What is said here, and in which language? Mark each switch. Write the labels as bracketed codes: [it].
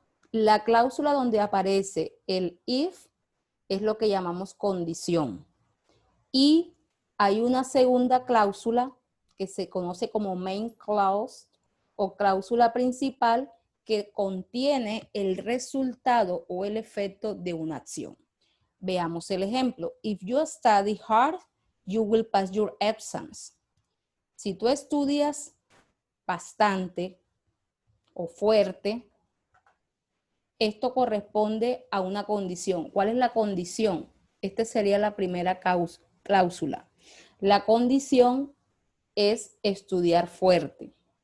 [es] La cláusula donde aparece el if es lo que llamamos condición. Y hay una segunda cláusula que se conoce como [en] main clause [es] o cláusula principal que contiene el resultado o el efecto de una acción. Veamos el ejemplo. [en] If you study hard, you will pass your exams. [es] Si tú estudias bastante o fuerte, esto corresponde a una condición. ¿Cuál es la condición? Esta sería la primera cláusula. La condición es estudiar fuerte.